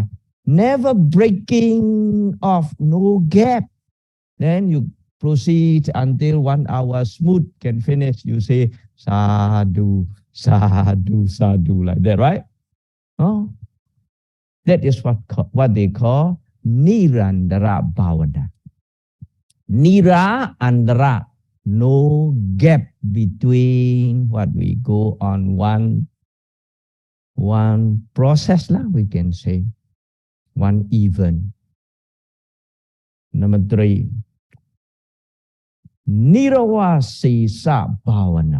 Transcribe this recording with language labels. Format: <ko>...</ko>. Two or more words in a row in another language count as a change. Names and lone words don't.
<en>Never breaking off, no gap. Then you proceed until 1 hour smooth can finish. You say</en> <pi>sadhu, sadhu, sadhu,</pi> <en>like that, right? Oh, that is what they call</en> <pi>nirandara bhavana. Nira andara,</pi> <en>no gap between what we go on one process lah, we can say, one event. Number 3,</en> <pi>Nirawasesa Bhavana.</pi>